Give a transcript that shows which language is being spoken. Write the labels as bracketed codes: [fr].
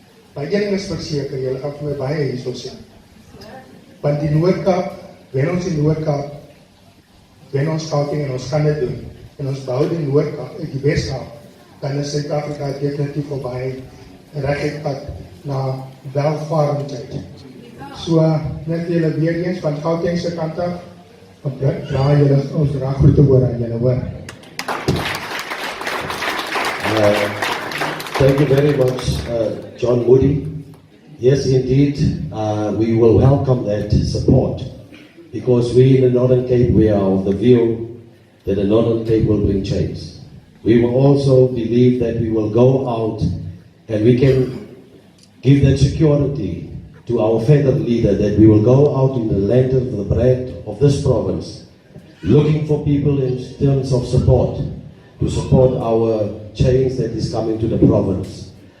[af] Maar een ding is verseker, julle gaan vir my baie hierso sien. Want die Noord-Kaap, wen ons die Noord-Kaap, wen ons Gauteng en ons gaan dit doen. En ons bou die Noord-Kaap, die Wes-Kaap, dan is Suid-Afrika definitief op baie reguit pad na welvarendheid. So, net julle weer eens van Gauteng se kant af, dra julle ons groete hoor aan julle hoor. [en] Thank you very much, John Moody. Yes, indeed, we will welcome that support because we in the Northern Cape, we are of the view that the Northern Cape will bring change. We will also believe that we will go out and we can give that security to our feathered leader that we will go out in the land of the bread of this province, looking for people in terms of support, to support our change that is coming to the province.